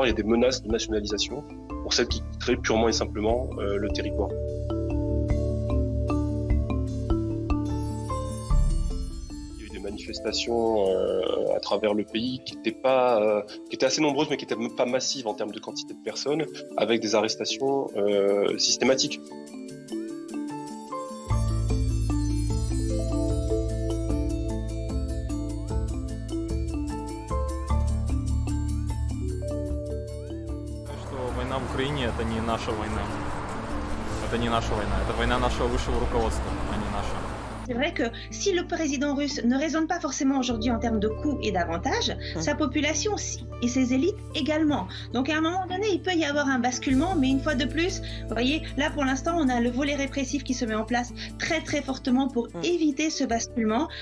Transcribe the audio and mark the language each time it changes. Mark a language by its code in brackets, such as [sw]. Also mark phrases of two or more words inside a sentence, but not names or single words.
[fr] Il y a des menaces de nationalisation pour celles qui quitteraient purement et simplement le territoire. Il y a eu des manifestations à travers le pays qui étaient assez nombreuses mais qui n'étaient même pas massives en termes de quantité de personnes, avec des arrestations systématiques. [ru] Война в Украине – это не наша война. Это не наша война. Это война нашего высшего руководства, а не наша. [fr] C'est vrai que si le président russe ne raisonne pas forcément aujourd'hui en termes de coûts et d'avantages, sa population aussi, et ses élites également. Donc à un moment donné, il peut y avoir un basculement, mais une fois de plus, vous voyez, là pour l'instant, on a le volet répressif qui se met en place très très fortement pour éviter ce basculement.